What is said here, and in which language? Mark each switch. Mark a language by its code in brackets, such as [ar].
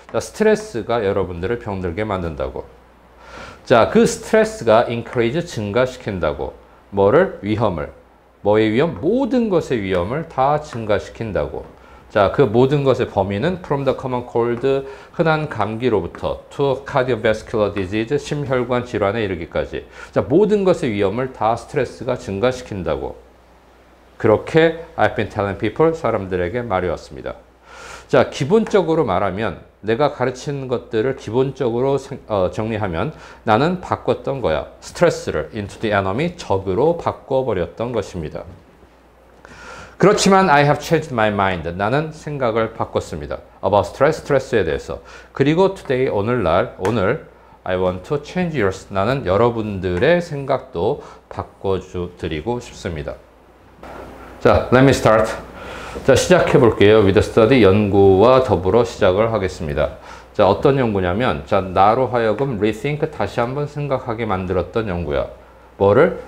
[ko] 자, 스트레스가 여러분들을 병들게 만든다고. 자, 그 스트레스가 increase, 증가시킨다고. 뭐를? 위험을. 뭐의 위험? 모든 것의 위험을 다 증가시킨다고. 자, 그 모든 것의 범위는 [en] from the common cold, [ko] 흔한 감기로부터 [en] to cardiovascular disease, [ko] 심혈관 질환에 이르기까지. 자, 모든 것의 위험을 다 스트레스가 증가시킨다고. [en] 그렇게 I've been telling people, [ko] 사람들에게 말해왔습니다. 자, 기본적으로 말하면 내가 가르치는 것들을 기본적으로 정리하면 나는 바꿨던 거야. 스트레스를 [en] into the enemy, [ko] 적으로 바꿔버렸던 것입니다. [en] 그렇지만 I have changed my mind. [ko] 나는 생각을 바꿨습니다. [en] About stress, [ko] 스트레스에 대해서. [en] 그리고 today, [ko] 오늘 [en] I want to change yours. [ko] 나는 여러분들의 생각도 바꿔드리고 싶습니다. [en] 자, let me start. 자, [ko] 시작해 볼게요. [en] with study, [ko] 연구와 더불어 시작을 하겠습니다. 자, 어떤 연구냐면, 자, 나로 하여금 rethink, 다시 한번 생각하게 만들었던 연구야. 뭐를?